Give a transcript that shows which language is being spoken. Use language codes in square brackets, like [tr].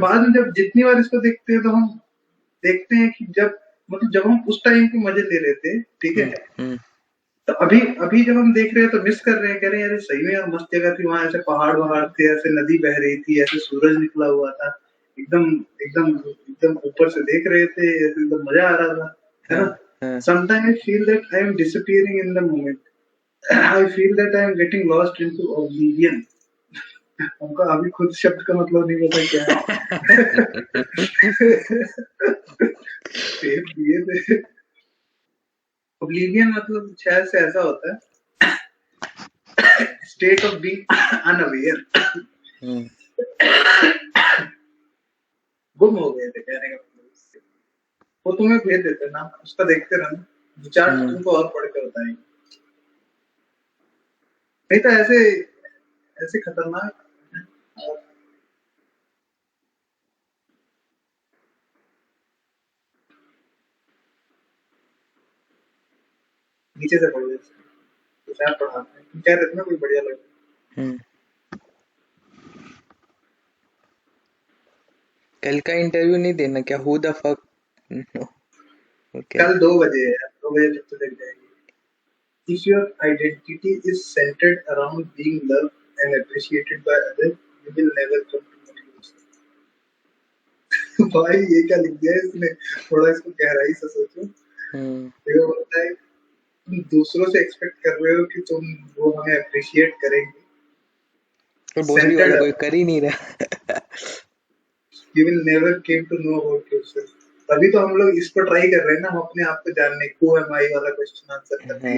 [hi] बाद में जब जितनी बार इसको देखते हैं तो हम देखते हैं कि जब मतलब जब हम उस टाइम के मजे ले रहे थे, ठीक है, हम्म तो अभी अभी जब हम देख रहे हैं तो मिस कर रहे हैं, कह रहे हैं यार सही में यार मस्त जगह थी, वहां ऐसे पहाड़ वहाड़ थे, ऐसे नदी बह रही थी, ऐसे सूरज निकला हुआ था, एकदम एकदम एकदम ऊपर से देख रहे थे, ऐसे एकदम मजा आ रहा था, है हाँ ना। हाँ [en] Sometimes I feel that I am disappearing in the moment. I feel that I am getting lost into oblivion. [hi] हमको अभी खुद शब्द का मतलब नहीं पता क्या है। सेब दिए थे। ओब्लिवियन मतलब शायद से ऐसा होता है, [en] state of being unaware, hmm [hi] गुम हो गए थे कहने का मतलब। वो तुम्हें भेज देते ना, उसका देखते रहना, विचार हम्म तुमको और पढ़ के बताएंगे। नहीं तो ऐसे ऐसे खतरनाक। और नीचे से पढ़ देते, विचार पढ़ाते हैं, तुम कह रहे थे ना कोई बढ़िया लगे। हम्म। कल का इंटरव्यू नहीं देना क्या, [en] Who the fuck, okay. [hi] कल 2 बजे है, 2 बजे तक तो लग जाएगी। [en] If your identity is centered around being loved and appreciated by others, you will never come to know yourself. [hi] भाई ये क्या लिख दिया है इसने, थोड़ा इसको गहराई से सोचो। हम्म देखो बोलता है तुम दूसरों से एक्सपेक्ट कर रहे हो कि तुम वो हमें अप्रिशिएट करेंगे, और भोसड़ी वाला [en] centered, [hi] कोई कर ही नहीं रहा। [en] You will never came to know about yourself. [hi] तभी तो हम लोग इसको ट्राई कर रहे हैं ना, हम अपने आप को जानने को एम आई वाला क्वेश्चन आंसर करने की